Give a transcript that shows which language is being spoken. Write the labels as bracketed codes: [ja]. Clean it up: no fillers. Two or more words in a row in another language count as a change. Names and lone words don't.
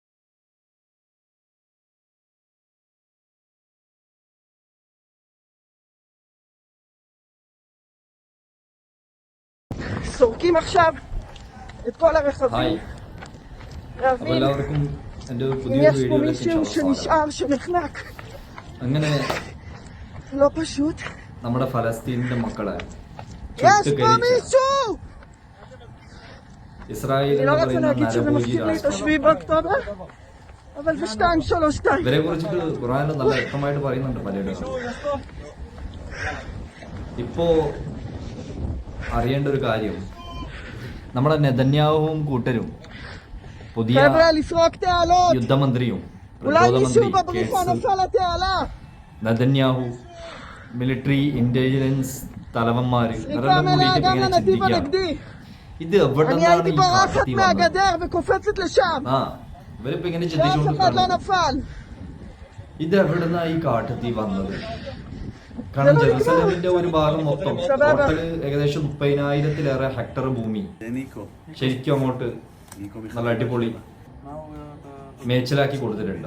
[he] סורקים עכשיו את כל הרכבים. להבין אם יש פה מישהו שנשאר, שנחנק. [ml] അങ്ങനെ [he] לא פשוט. [ml] നമ്മുടെ ഫലസ്തീനിന്റെ മക്കളെ [he] יש פה מישהו! [ml] ഇസ്രായേൽ [he] אני לא רוצה להגיד שזה מזכיר לי את 7 באוקטובר, אבל זה 232. [ml] ഇവരെ കുറിച്ചിട്ട് ഖുർആനിൽ നല്ല വ്യക്തമായിട്ട് പറയുന്നുണ്ട് പലയിടത്തും. ഇപ്പോ അറിയേണ്ട ഒരു കാര്യം, നമ്മുടെ നെതന്യാഹുവും കൂട്ടരും പുതിയ [he] חבר'ה, לסרוק תעלות! [ml] യുദ്ധമന്ത്രിയും [he] אולי מישהו [ml] പ്രതിരോധമന്ത്രി [he] בבריחה נפל לתעלה! [ml] നെതന്യാഹു, [en] military intelligence [ml] തലവന്മാര് [he] סריקה מלאה גם לנתיב הנגדי! [ml] ഇത് എവിടെ [he] אני [ml] നിന്നാണ് [he] הייתי [ml] ഈ [he] בורחת [ml] കാട്ടി വന്നത്? [he] מהגדר וקופצת לשם! [ml] ആ ഇവരിപ്പോ ഇങ്ങനെ [he] שאף אחד לא [ml] ചിന്തിച്ചുകൊണ്ട് [he] נפל! [ml] ഇത് എവിടെ നിന്നാ ഈ കാട്ടുതീ വന്നത്? കാരണം ജെറുസലേമിന്റെ ഒരു ഭാഗം മൊത്തം ടോട്ടല് ഏകദേശം 30,000-ലേറെ ഹെക്ടർ ഭൂമി ശരിക്കും അങ്ങോട്ട് നല്ല അടിപൊളി മേച്ചിലാക്കി കൊടുത്തിട്ടുണ്ട്.